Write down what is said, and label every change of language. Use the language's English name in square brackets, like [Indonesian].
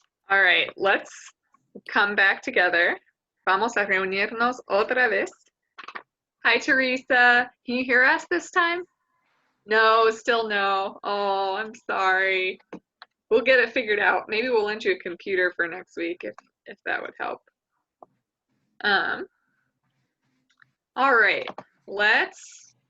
[English] All right, let's come back together. [Spanish] Vamos a reunirnos otra vez. [English] Hi, Teresa. Can you hear us this time? No, still no. Oh, I'm sorry. We'll get it figured out. Maybe we'll lend you a computer for next week if that would help. All right, let's.